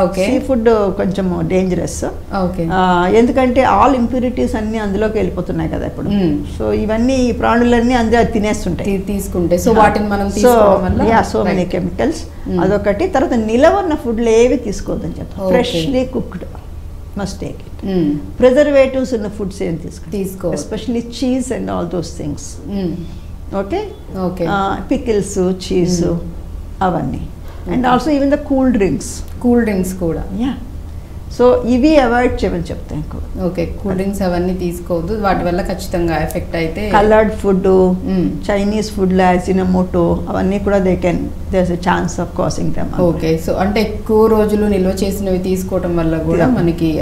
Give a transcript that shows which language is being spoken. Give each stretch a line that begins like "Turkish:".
Telugu: Sea food కొంచెం dangerous, ఎందుకంటే all impurities అన్ని అందులోకి వెళ్ళిపోతున్నాయి కదా ఇప్పుడు. సో ఇవన్నీ ప్రాణులన్నీ అందులో తినేస్తుంటాయి తీసుకుంటే. సో వాటిని మనం సో మెనీ కెమికల్స్, అదొకటి. తర్వాత నిలవన్న ఫుడ్లు ఏవి తీసుకోవద్దని చెప్తాం.
English: Freshly cooked must take it. Preservatives in the foods
Telugu: ఏం తీసుకో,
English: especially cheese and all those things. Okay. Pickles, cheese,
Telugu: అవన్నీ.
English: And also even the cool drinks
Telugu: కూడా. సో ఇవి అవాయిడ్ చేయమని చెప్తాను. ఓకే, కూల్ డ్రింక్స్ అవన్నీ తీసుకోవద్దు, వాటి వల్ల ఖచ్చితంగా ఎఫెక్ట్ అయితే. కలర్డ్ ఫుడ్, చైనీస్ ఫుడ్లో అజినోమోటో అవన్నీ కూడా
English: There is a chance of causing them.
Telugu: Okay, so అంటే ఎక్కువ రోజులు నిల్వ చేసినవి తీసుకోవడం వల్ల కూడా మనకి